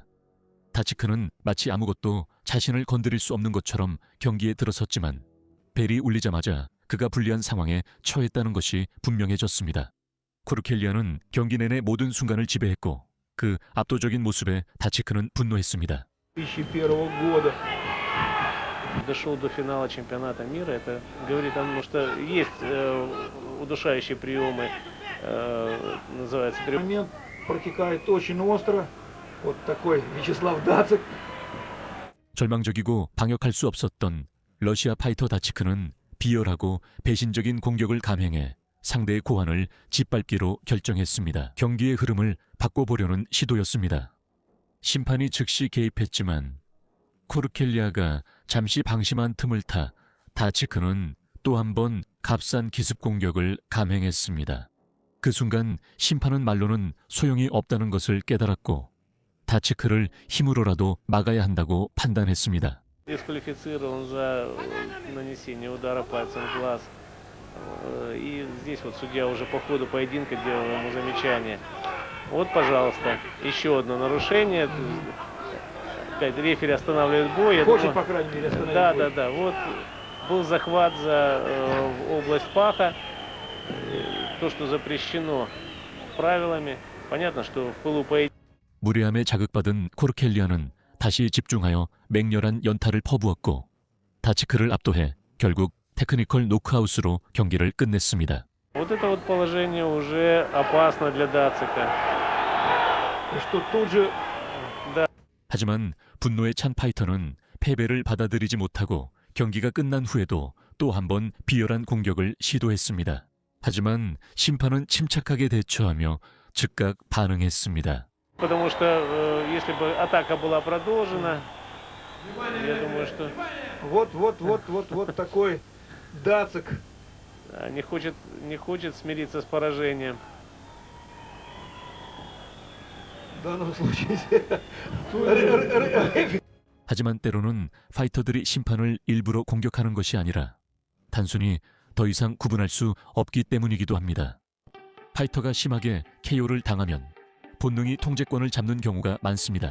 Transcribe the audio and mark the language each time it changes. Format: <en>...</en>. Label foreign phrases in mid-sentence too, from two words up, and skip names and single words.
<ko>다치크는 마치 아무것도 자신을 건드릴 수 없는 것처럼 경기에 들어섰지만 벨이 울리자마자 그가 불리한 상황에 처했다는 것이 분명해졌습니다. 코르켈리아는 경기 내내 모든 순간을 지배했고 그 압도적인 모습에 다치크는 분노했습니다.</ko> <ru>2001 года дошел до финала чемпионата мира. Это говорит о том, что есть удушающие приемы, называется прием. Момент протекает очень остро. Вот такой Вячеслав Дацик.</ru> <ko>절망적이고 방역할 수 없었던 러시아 파이터 다치크는 비열하고 배신적인 공격을 감행해 상대의 고환을 짓밟기로 결정했습니다. 경기의 흐름을 바꿔보려는 시도였습니다. 심판이 즉시 개입했지만 코르켈리아가 잠시 방심한 틈을 타 다치크는 또 한 번 값싼 기습 공격을 감행했습니다. 그 순간 심판은 말로는 소용이 없다는 것을 깨달았고 다치크를 힘으로라도 막아야 한다고 판단했습니다.</ko> <ru>Дисквалифицирован за нанесение удара пальцем в глаз. И здесь вот судья уже по ходу поединка делал ему замечание. Вот, пожалуйста, еще одно нарушение. Опять рефери останавливает бой. Хочет, по крайней мере, остановить бой. Да. Вот был захват за область паха. То, что запрещено правилами. Понятно, что в пылу поединка.</ru> <ko>무례함에 자극받은 코르켈리아는 다시 집중하여 맹렬한 연타를 퍼부었고 다치크를 압도해 결국 테크니컬 노크아웃으로 경기를 끝냈습니다.</ko> <ru>Вот это вот положение уже опасно для Дацика. Что тут же</ru> <ko>하지만 분노에 찬 파이터는 패배를 받아들이지 못하고 경기가 끝난 후에도 또 한 번 비열한 공격을 시도했습니다. 하지만 심판은 침착하게 대처하며 즉각 반응했습니다.</ko> <ru>Потому что если бы атака была продолжена, я думаю, что вот такой Дацик. не хочет смириться с поражением. В данном случае.</ru> <ko>하지만 때로는 파이터들이 심판을 일부러 공격하는 것이 아니라 단순히 더 이상 구분할 수 없기 때문이기도 합니다. 파이터가 심하게 KO를 당하면 본능이 통제권을 잡는 경우가 많습니다.</ko>